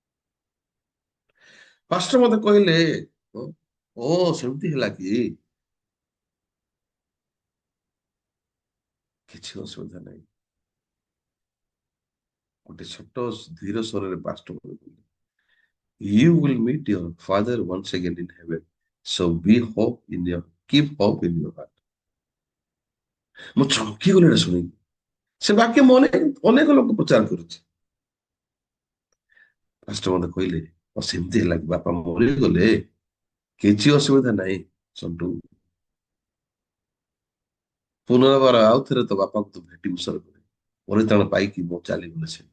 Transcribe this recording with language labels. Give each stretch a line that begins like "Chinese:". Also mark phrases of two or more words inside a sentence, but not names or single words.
Odia: ପାଷ୍ଟର ମତେ କହିଲେ, ଓ ଓ, ସେମିତି ହେଲା କି? କିଛି ଅସୁବିଧା ନାହିଁ। ଗୋଟେ ଛୋଟ ଧୀର ସ୍ୱରରେ ପାଷ୍ଟ କହିଲେ,
English: you will meet your father once again in heaven. So be hope in your keep hope in your heart.
Odia: ମୁଁ ଚମକି ଗଲି ଏଟା ଶୁଣିକି। ସେ ବାକ୍ୟ ମୁଁ ଅନେକ ଲୋକ ପ୍ରଚାର କରୁଛି। ପାଷ୍ଟର ମତେ କହିଲେ ସେମିତି ହେଲା କି ବାପା ମରିଗଲେ କିଛି ଅସୁବିଧା ନାହିଁ ସଣ୍ଟୁ, ପୁନର୍ବାର ଆଉ ଥରେ ତ ବାପାକୁ ତୁ ଭେଟିବୁ ସର୍ଗରେ, ପରିତ୍ରାଣ ପାଇକି ମୁଁ ଚାଲିଗଲେ ସେ।